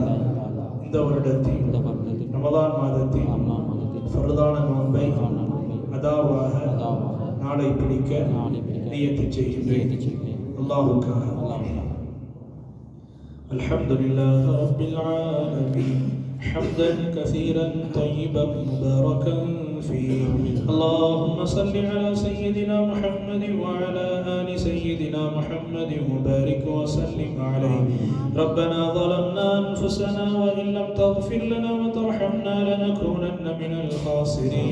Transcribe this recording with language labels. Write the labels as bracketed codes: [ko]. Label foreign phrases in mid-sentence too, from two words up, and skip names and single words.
[ta] இந்த வருடத்தில் ரமதான் மாதத்தில் ஃபர்தான நோன்பை அதாவாக நாளை பிடிக்க நியத்து செய்கின்றேன் அல்லாஹ்வுக்காக. [ar] الحمد لله رب العالمين حمدا كثيرا طيبا مباركا فيه. اللهم صل على سيدنا محمد وعلى آل سيدنا محمد وبارك وسلم عليه. ربنا ظلمنا أنفسنا وإن لم تغفر لنا وترحمنا لنكونن من الخاسرين.